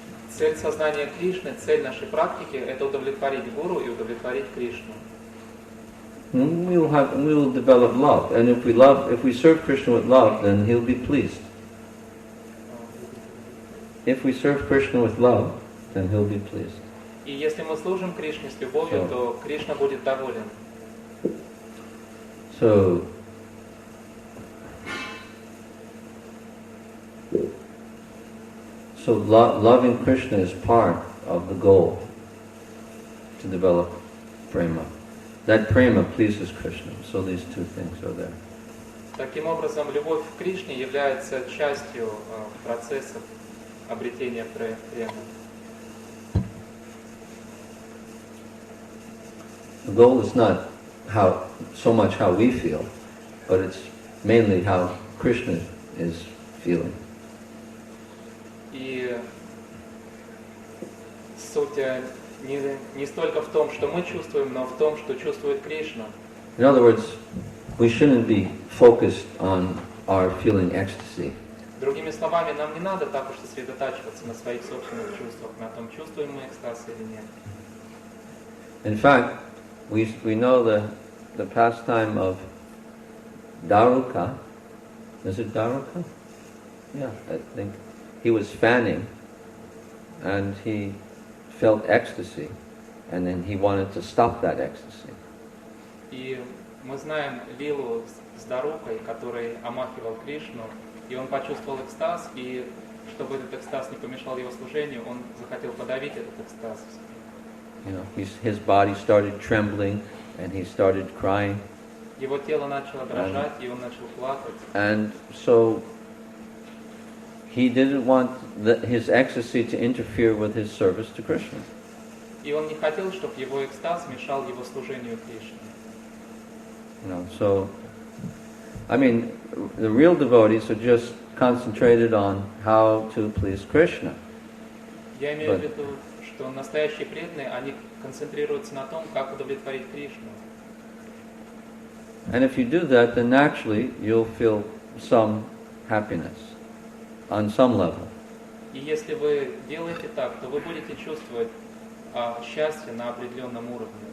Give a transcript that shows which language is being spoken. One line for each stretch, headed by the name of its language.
Russian: Цель сознания Кришны, цель нашей практики – это удовлетворить Гуру и удовлетворить Кришну.
English: We will develop love, and if we serve Krishna with love, then he'll be pleased. If we serve Krishna with love, then he'll be pleased.
Russian: И если мы служим Кришне с любовью, то Кришна будет доволен.
English: So loving Krishna is part of the goal to develop prema. That prema pleases Krishna. So these two things are there.
Russian: Таким образом, любовь к Кришне является частью процесса обретения премы.
English: The goal is not so much how we feel, but it's mainly how Krishna is feeling.
Russian: И суть не столько в том, что мы чувствуем, но в том, что чувствует Кришна.
English: In other words, we shouldn't be focused on our feeling ecstasy.
Russian: Другими словами, нам не надо так уж сосредотачиваться на своих собственных чувствах, на том, чувствуем мы экстаз или нет.
English: In fact, we know the pastime of Daruka. Is it Daruka? Yeah, I think. He was fanning, and he felt ecstasy, and then he wanted to stop that ecstasy.
Russian: И мы знаем лилу с Дарукой, который омахивал Кришну, и он почувствовал экстаз, и чтобы этот экстаз не помешал его служению, он захотел подавить этот экстаз.
English: His body started trembling, and he started crying.
Russian: Его тело начало дрожать, и он начал плакать.
English: And so he didn't want his ecstasy to interfere with his service to Krishna.
Russian: И он не хотел, чтобы его экстаз мешал его служению Кришне.
English: So, the real devotees are just concentrated on how to please Krishna.
Russian: Я имею в виду, что настоящие преданные, они концентрируются на том, как удовлетворить Кришну.
English: And if you do that, then naturally you'll feel some happiness on some level.
Russian: И если вы делаете так, то вы будете чувствовать счастье на определенном уровне.